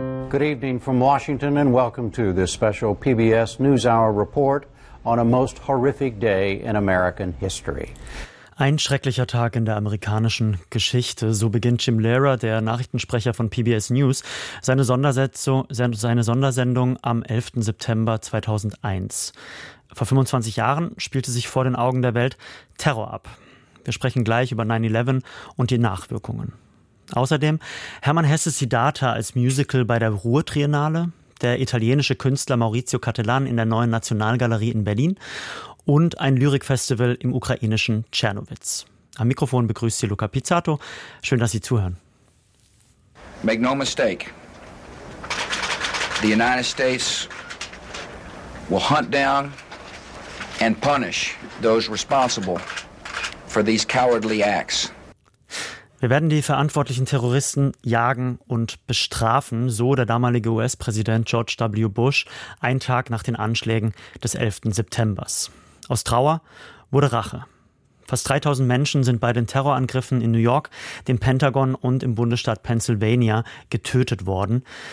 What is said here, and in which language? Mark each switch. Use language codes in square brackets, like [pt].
[en] Good evening from Washington and welcome to this special PBS NewsHour report on a most horrific day in American history. [de] Ein schrecklicher Tag in der amerikanischen Geschichte. So beginnt Jim Lehrer, der Nachrichtensprecher von PBS News, seine Sondersendung am 11. September 2001. Vor 25 Jahren spielte sich vor den Augen der Welt Terror ab. Wir sprechen gleich über 9/11 und die Nachwirkungen. Außerdem Hermann Hesses Siddhartha als Musical bei der Ruhr-Triennale, der italienische Künstler Maurizio Cattelan in der Neuen Nationalgalerie in Berlin und ein Lyrikfestival im ukrainischen Czernowitz. Am Mikrofon begrüßt Sie Luca Pizzato. Schön, dass Sie zuhören. [en] Make no mistake. The United States will hunt down and punish those responsible for these cowardly acts. [de] Wir werden die verantwortlichen Terroristen jagen und bestrafen, so der damalige US-Präsident George W. Bush, einen Tag nach den Anschlägen des 11. September. Aus Trauer wurde Rache. Fast 3000 Menschen sind bei den Terrorangriffen in New York, dem Pentagon und im Bundesstaat Pennsylvania getötet worden.